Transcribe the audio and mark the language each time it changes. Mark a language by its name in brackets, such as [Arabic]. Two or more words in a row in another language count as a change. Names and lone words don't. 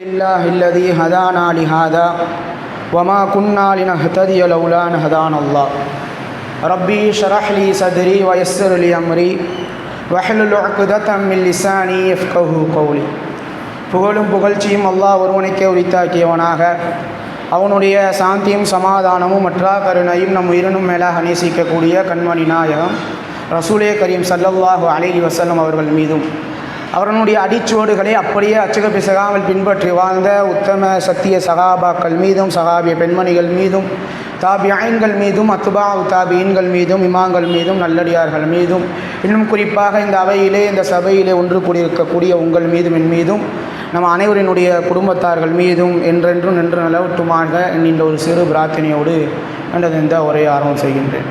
[Arabic] الله الذي هدانا لهذا وما كنا لنهتدي لولا أن هدانا الله ربي اشرح لي صدري ويسر لي أمري واحلل عقدة من لساني يفقهوا قولي. [Tamil] புகழும் புகழ்ச்சியும் அல்லாஹ் ஒருவனுக்கே உரித்தாக்கியவனாக, அவனுடைய சாந்தியும் சமாதானமும் மற்றா கருணையும் நம் உயிரினும் மேலாக நேசிக்கக்கூடிய கண்மணி நாயகம் [Arabic] رسول كريم صلى الله عليه وسلم [Tamil] அவர்கள் மீதும், அவர்களுடைய அடிச்சுவடுகளை அப்படியே அச்சக பிசகாமல் பின்பற்றி வாழ்ந்த உத்தம சத்திய சகாபாக்கள் மீதும், சகாபிய பெண்மணிகள் மீதும், தாபியீன்கள் மீதும், அத்பாஉ தாபியீன்கள் மீதும், இமாம்கள் மீதும், நல்லடியார்கள் மீதும், இன்னும் குறிப்பாக இந்த அவையிலே, இந்த சபையிலே ஒன்று கூடியிருக்கக்கூடிய உங்கள் மீதும் என் மீதும், நம்ம அனைவரினுடைய குடும்பத்தார்கள் மீதும் என்றென்றும் நின்று நிலவட்டுமாக என்கின்ற ஒரு சிறு பிரார்த்தனையோடு எனது இந்த உரையை ஆரம்பம் செய்கின்றேன்.